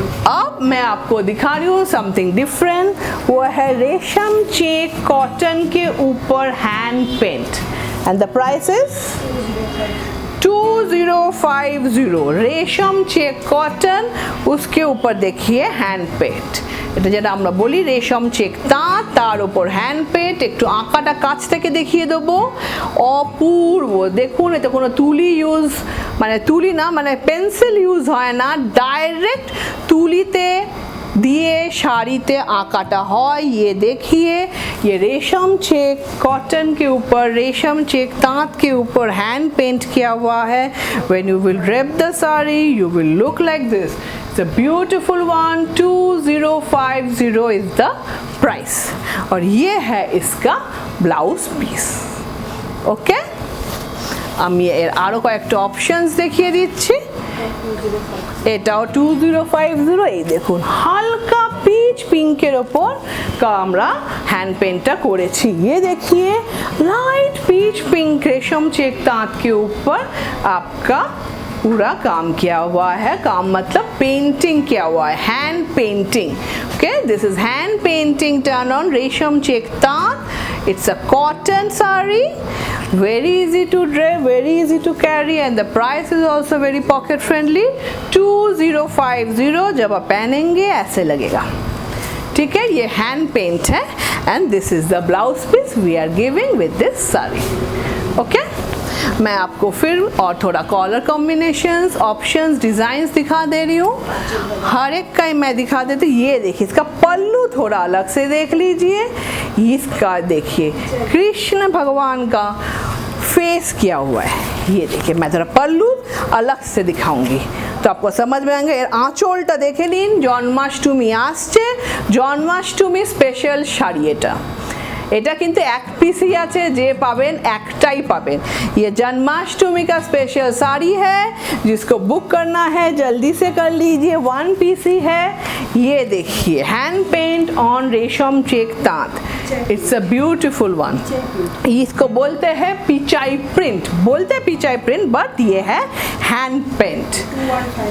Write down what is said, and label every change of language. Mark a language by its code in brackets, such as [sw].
[hi] अब मैं आपको दिखा रही हूँ [en] Something different. [hi] वो है रेशम चेक कॉटन के ऊपर hand paint, [en] And the price is 2050. [hi] रेशम चेक कॉटन, उसके ऊपर देखिए हैंड पेंट. [bn] এটা যেটা আমরা বলি রেশম চেক তাঁত, তার উপর হ্যান্ড পেন্ট. একটু আঁকাটা কাছ থেকে দেখিয়ে দেবো, অপূর্ব. দেখুন, এতে কোনো তুলি ইউজ, মানে তুলি না, মানে পেন্সিল ইউজ হয় না, ডাইরেক্ট তুলিতে দিয়ে শাড়িতে আঁকাটা হয়. [hi] ये देखिए, ये रेशम चेक कॉटन के ऊपर, रेशम चेक तांत के ऊपर हैंड पेंट किया हुआ है. [en] When you will wrap the saree, you will look like this. It's a beautiful one. 2050 is the price. [hi] और ये है इसका ब्लाउज पीस. [bn] ओके, আমি এর আরো কয়েকটা অপশনস দেখিয়ে দিচ্ছি. এটাও 2050. এই দেখুন হালকা পিচ পিঙ্কের ওপর আমরা হ্যান্ড पेंटটা করেছি. [hi] ये देखिए लाइट पीच पिंक रेशम चेक तांत के ऊपर आपका पूरा काम किया हुआ है. काम मतलब पेंटिंग किया हुआ है, hand painting. [en] Okay, this is hand painting turn on रेशम check तांत. It's a cotton saree, very easy to drape, very easy to carry, and the price is also very pocket friendly. [hi] 2050. जब आप पहनेंगे ऐसे लगेगा. ठीक है, ये हैंड पेंट है, [en] and this is the blouse piece we are giving with this saree. Okay, [hi] मैं आपको फिर और थोड़ा कलर कॉम्बिनेशंस, ऑप्शंस, डिज़ाइंस दिखा दे रही हूँ। हर एक का ही मैं दिखा देती हूँ। ये देखिए, इसका पल्लू थोड़ा अलग से देख लीजिए। इसका देखिए कृष्ण भगवान का फेस किया हुआ है। ये देखिए, मैं थोड़ा पल्लू अलग से दिखाऊंगी तो आपको समझ में आएंगे। [bn] आँचलটা দেখে নিন, জন্মাষ্টমী আসছে, জন্মাষ্টমী স্পেশাল শাড়ি এটা কিন্তু এক পিসই আছে, যে পাবেন একটাই পাবেন। [hi] ये जन्माष्टमी का स्पेशल साड़ी है, जिसको बुक करना है जल्दी से कर लीजिए। 1 पीस ही है। ये देखिए, [en] Hand paint on रेशम check तांत, it's a beautiful one. [hi] इसको बोलते हैं पिचाई प्रिंट, बोलते हैं पिचाई प्रिंट, बट ये है हैंड पेंट।